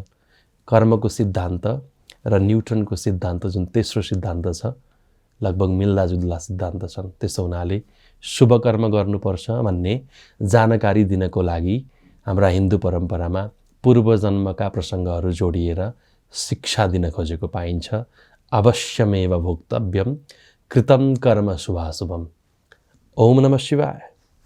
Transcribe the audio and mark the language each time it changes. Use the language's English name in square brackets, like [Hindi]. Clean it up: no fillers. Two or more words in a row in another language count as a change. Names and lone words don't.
[Nepali] कर्मको सिद्धान्त र न्युटनको सिद्धान्त जुन तेस्रो सिद्धान्त छ, लगभग मिल्दाजुल्दा सिद्धान्त छन्। त्यसो हुनाले शुभ कर्म गर्नुपर्छ भन्ने जानकारी दिनको लागि हाम्रा हिन्दू परम्परामा पूर्वजन्मका प्रसङ्गहरू जोडिएर शिक्षा दिन खोजेको पाइन्छ। [Sanskrit] अवश्यमेव भोक्तव्यम कृतं कर्म शुभाशुभम। ओम नमः शिवाय।